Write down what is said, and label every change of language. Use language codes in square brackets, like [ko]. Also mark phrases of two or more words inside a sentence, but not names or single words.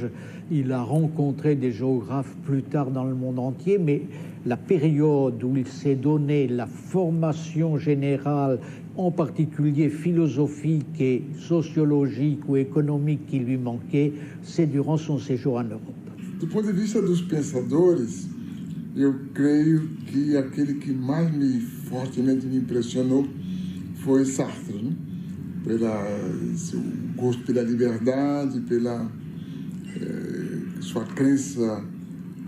[fr] Il a rencontré des géographes plus tard dans le monde entier, mais la période où il s'est donné la formation générale, en particulier philosophique et sociologique ou économique qui lui manquait, c'est durant son séjour en Europe. [pt] Do ponto de vista dos pensadores, eu creio que aquele que mais fortemente me impressionou foi Sartre, né? Seu gosto pela liberdade, pela sua crença